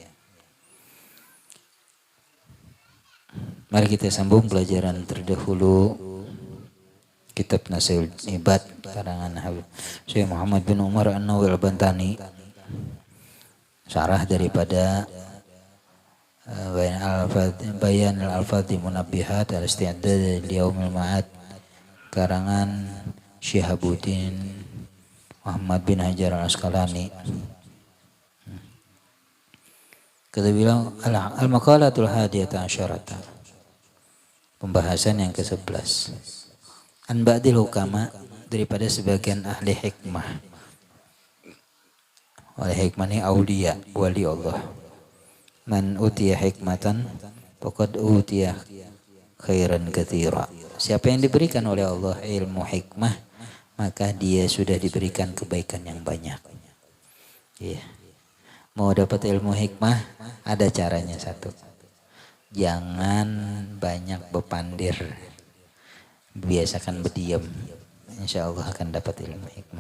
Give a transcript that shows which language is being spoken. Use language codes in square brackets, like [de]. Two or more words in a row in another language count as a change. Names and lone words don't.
[id] Mari kita sambung pelajaran terdahulu. Kitab Nasail Ibad karangan Syekh Muhammad bin Umar An-Nawawi Al-Bantani, syarah daripada Bayan al-Alfadhi Munabbihat al-Isti'dad Liyaumil Ma'ad karangan Syihabuddin Muhammad bin Hajar Al-Asqalani. Kita bilang [ar] al-maqalatul hadiyata asyarata, [id] pembahasan yang ke-11. [ar] An ba'dil hukama, [id] daripada sebagian ahli hikmah. Oleh hikmah ini aulia, wali Allah. [ar] Man utiya hikmatan faqad utiya khairan katsira. [id] Siapa yang diberikan oleh Allah ilmu hikmah, maka dia sudah diberikan kebaikan yang banyak. Iya. Mau dapat ilmu hikmah, ada caranya satu. Jangan banyak bepandir. Biasakan berdiam, insya Allah akan dapat ilmu hikmah.